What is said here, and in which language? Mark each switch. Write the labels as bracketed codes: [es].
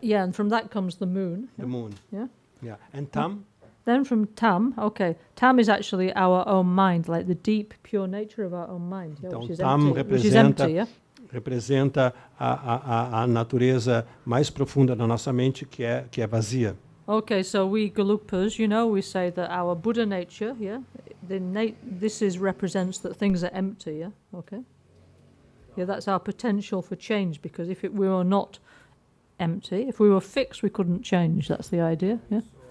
[en] Yeah, and from that comes the moon. The moon. Yeah. And tam. Then from tam, tam is actually our own mind, like the deep, pure nature of our own mind. Yeah, [pt] então, [en] which is tam empty, which is empty, yeah? [pt] representa a natureza mais profunda da nossa mente, que é vazia. [en] Okay, so we Galupas, we say that our Buddha nature, this represents that things are empty, yeah? Okay. Yeah, that's our potential for change, because if we were not empty, if we were fixed, we couldn't change. That's the idea, yeah?